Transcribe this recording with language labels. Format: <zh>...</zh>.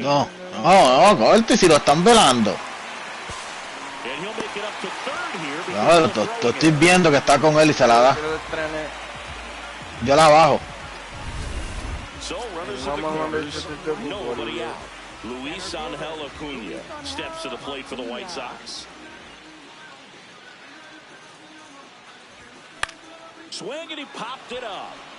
<es>No, corte si lo están velando.</es> <en>And he'll make it up to third here.</en> <es>No, lo estoy viendo que está con él y se la da. Yo la bajo.</es> <en>So runners at the corners. Nobody out. Luis Angel Acuna steps to the plate for the White Sox. Swing and he popped it up.</en>